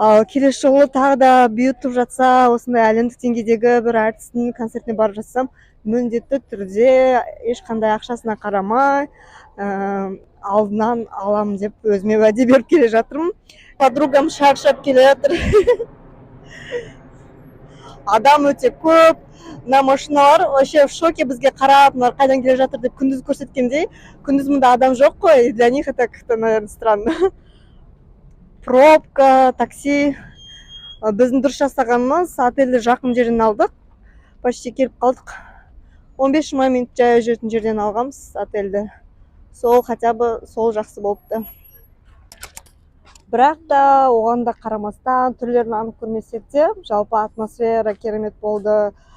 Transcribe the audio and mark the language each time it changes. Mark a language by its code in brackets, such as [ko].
[kk] Келесі жолы тағы да бұйыртып жатса, осындай әлемдік деңгейдегі бір артистің концертіне барып жатсам, міндетті түрде ешқандай ақшасына қарамай, алдынан аламын деп өзіме уәде беріп келе жатырмын. Подругам шаршап келе жатыр. Адам өте көп. Мына машиналар [ru] вообще в шоке [kk] бізге қарап, мына қайдан келе жатыр деп күндіз көрсеткендей. Күндіз мұнда адам жоқ қой, [ru] для них это как-то, наверное, странно. Пробка, такси. [kk] Біздің дұрыс жасағанымыз отельді жақын жерден алдық. [ru] Почти [kk] келіп қалдық. 15-20 минут жаяу жүретін жерден алғанбыз отельді. Сол [ru] хотя бы [kk] сол жақсы болыпты. Бірақ та оған да қарамастан түрлерін анық көрмесек те, жалпы атмосфера керемет болды.